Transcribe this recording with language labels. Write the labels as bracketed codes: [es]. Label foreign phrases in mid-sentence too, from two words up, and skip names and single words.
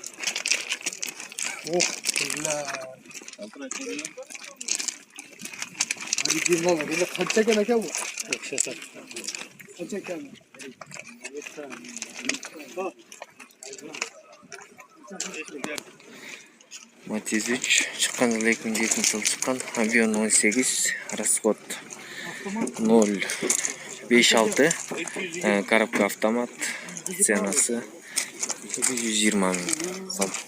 [uz] Oh, billa. Original billa qancha ekan bu? O'xshasa. Qancha ekan? [ky] Matiz 3 чыккан жылы 2007-жылы чыккан, объем 0,8, расход 0,5-6, [ru] коробка автомат, [ky] ценасы 120 000 сом.